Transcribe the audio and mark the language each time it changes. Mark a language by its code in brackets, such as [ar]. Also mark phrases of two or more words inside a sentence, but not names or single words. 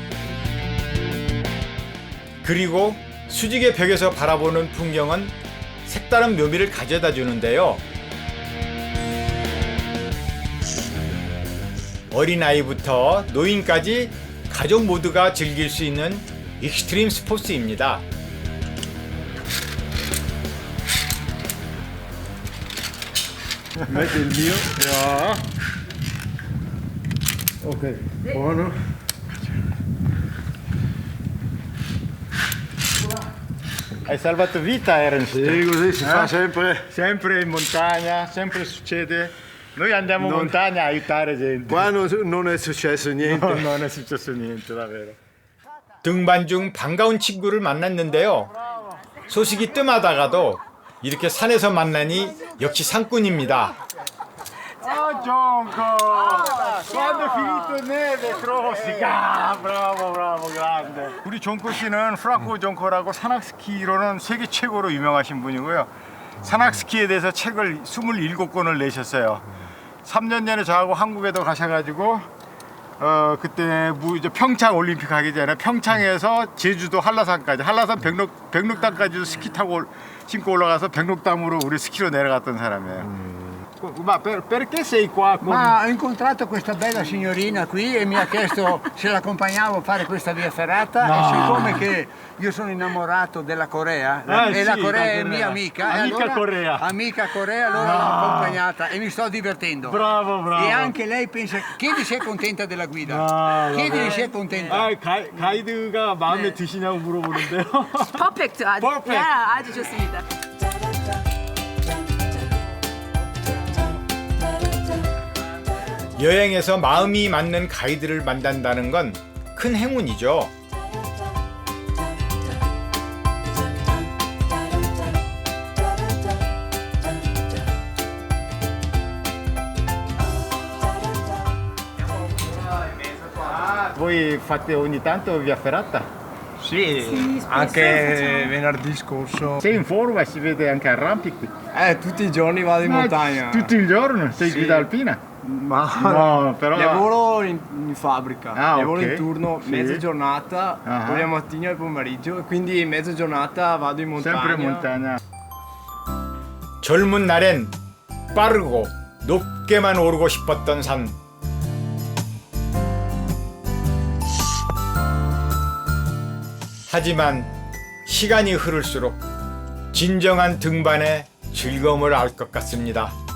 [ko] 그리고 수직의 벽에서 바라보는 풍경은 색다른 묘미를 가져다 주는데요. 어린아이부터 노인까지 가족 모두가 즐길 수 있는 익스트림 스포츠입니다. [it] Metti il mio. Ok, buono. Hai salvato vita, Ernst. Sì, così si fa sempre. Sempre in montagna, sempre succede. Noi andiamo in Non- montagna a aiutare gente. Qua non è successo niente. No, non è successo niente, davvero. [ko] 등반 중 반가운 친구를 만났는데요. 소식이 뜸하다가도 이렇게 산에서 만나니 역시 산꾼입니다. [it] Oh Gionco! Quando è finito il neve, Crostica! Bravo, bravo, grande. [ko] 우리 종코 씨는 프라코 종코라고 산악 스키로는 세계 최고로 유명하신 분이고요. 산악 스키에 대해서 책을 27권을 내셨어요. 3년 전에 저하고 한국에도 가셔가지고 그때 이제 평창 올림픽 하기 전에 평창에서 제주도 한라산까지 한라산 백록담까지도 스키 타고 신고 올라가서 백록담으로 우리 스키로 내려갔던 사람이에요. [it] Ma perché sei qua? Ma ho incontrato questa bella signorina qui e mi ha chiesto se l'accompagnavo a fare questa via ferrata e siccome che io sono innamorato della Corea e sì, la Corea è la mia Corea. amica, Amica Corea. amica Corea, allora l'ho accompagnata e mi sto divertendo. Bravo, bravo. E anche lei pensa, chiedi se è contenta della guida, Bravo, chiedili se è contenta. [ko] 가이드가 마음에 드시냐고 물어보는데요. 퍼펙트. 아주, 퍼펙트. 아주 좋습니다. 여행에서 마음이 맞는 가이드를 만난다는 건 큰 행운이죠. [it] Voi fate ogni tanto via ferrata? Sì, anche venerdì scorso. Sei in forma, si vede anche arrampichi. Tutti i giorni vado in montagna. Tutto il giorno? Sei guida alpina? Ma No, però... lavoro in fabbrica, Ah, lavoro ok. in turno Sì. mezza giornata, Ah. poi al mattino e al pomeriggio, e quindi mezza giornata vado in montagna. sempre in montagna. [ko] 젊은 날엔 빠르고 높게만 오르고 싶었던 산. 하지만 시간이 흐를수록 진정한 등반의 즐거움을 알 것 같습니다.